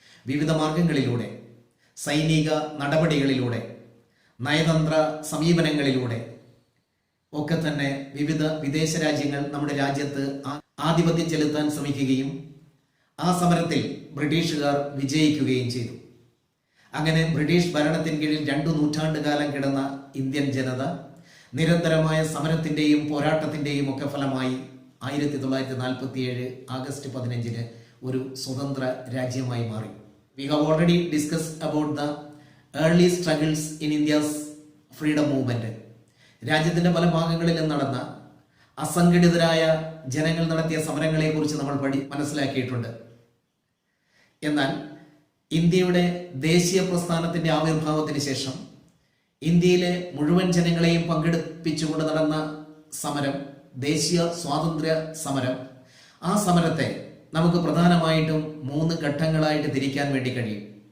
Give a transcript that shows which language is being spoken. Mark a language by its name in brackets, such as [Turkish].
[Malayalam] വിവിധ മാർഗങ്ങളിലൂടെ, സൈനിക നടപടികളിലൂടെ, നയതന്ത്ര സമീപനങ്ങളിലൂടെ ഒക്കെ തന്നെ വിവിധ വിദേശ രാജ്യങ്ങൾ നമ്മുടെ രാജ്യത്ത് ആധിപത്യം ചെലുത്താൻ ശ്രമിക്കുകയും ആ സമരത്തിൽ ബ്രിട്ടീഷുകാർ വിജയിക്കുകയും ചെയ്തു. അങ്ങനെ ബ്രിട്ടീഷ് ഭരണത്തിന് കീഴിൽ 2 നൂറ്റാണ്ടുകാലം കിടന്ന ഇന്ത്യൻ ജനത നിരന്തരമായ സമരത്തിന്റെയും പോരാട്ടത്തിന്റെയും ഒക്കെ ഫലമായി 1947 ആഗസ്റ്റ് 15 ഒരു സ്വതന്ത്ര രാജ്യമായി മാറി. [English] We have already discussed about the early struggles in India's freedom movement. [Malayalam] രാജ്യത്തിന്റെ പല ഭാഗങ്ങളിലും നടന്ന അസംഘടിതരായ ജനങ്ങൾ നടത്തിയ സമരങ്ങളെ കുറിച്ച് നമ്മൾ മനസ്സിലാക്കിയിട്ടുണ്ട്. എന്നാൽ ഇന്ത്യയുടെ ദേശീയ പ്രസ്ഥാനത്തിന്റെ ആവിർഭാവത്തിന് ശേഷം ഇന്ത്യയിലെ മുഴുവൻ ജനങ്ങളെയും പങ്കെടുപ്പിച്ചുകൊണ്ട് നടന്ന സമരം, ദേശീയ സ്വാതന്ത്ര്യ സമരം, ആ സമരത്തെ നമുക്ക് പ്രധാനമായിട്ടും 3 ഘട്ടങ്ങളായിട്ട് തിരിക്കാൻ വേണ്ടി കഴിയും.